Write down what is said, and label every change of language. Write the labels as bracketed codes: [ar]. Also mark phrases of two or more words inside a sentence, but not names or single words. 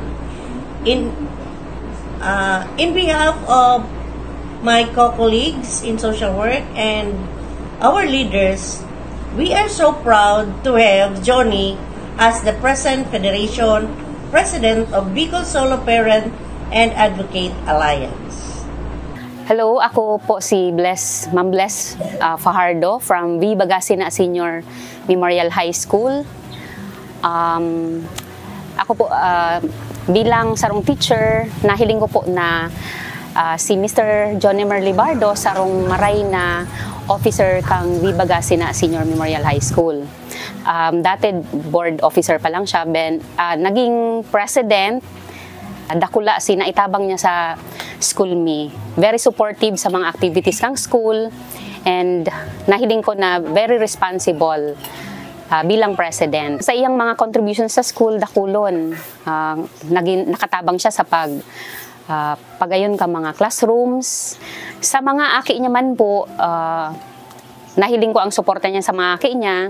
[en] In behalf of my co-colleagues in social work and our leaders, we are so proud to have Johnny as the present Federation President of Bicol Solo Parent and Advocate Alliance. [bik] Hello, ako po si Ma'am Bless Fajardo from V. Bagasina Senior Memorial High School. Ako po bilang sarong teacher, nahiling ko po na si Mr. Jonimer Libardo sarong maray na officer kang V. Bagasina Senior Memorial High School. Dati [en] board officer [bik] pa lang siya, naging president. Dakula sinaitabang niya sa school me. [en] Very supportive [bik] sa mga activities ng school and nahiling ko na [en] very responsible [bik] bilang president. Sa iyang mga contributions sa school, dakulon. Nakatabang siya sa pagayon ka mga classrooms. Sa mga aki niya man po, nahiling ko ang suporta niya sa mga aki niya.